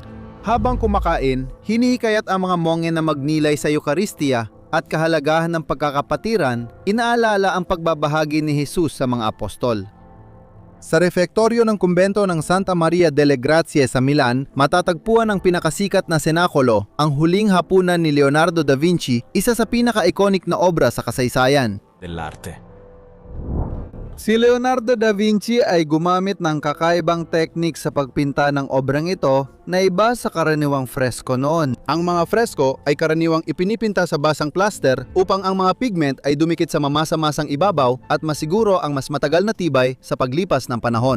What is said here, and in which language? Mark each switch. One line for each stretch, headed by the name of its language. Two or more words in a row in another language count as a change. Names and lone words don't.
Filipino: Habang kumakain, hinihikayat ang mga monge na magnilay sa Eucharistia at kahalagahan ng pagkakapatiran, inaalala ang pagbabahagi ni Jesus sa mga apostol. Sa refektoryo ng kumbento ng Santa Maria delle Grazie sa Milan, matatagpuan ang pinakasikat na senakolo, ang huling hapunan ni Leonardo da Vinci, isa sa pinaka-iconic na obra sa kasaysayan dell'arte. Si Leonardo da Vinci ay gumamit ng kakaibang teknik sa pagpinta ng obrang ito na iba sa karaniwang fresko noon. Ang mga fresko ay karaniwang ipinipinta sa basang plaster upang ang mga pigment ay dumikit sa mamasa-masang ibabaw at masiguro ang mas matagal na tibay sa paglipas ng panahon.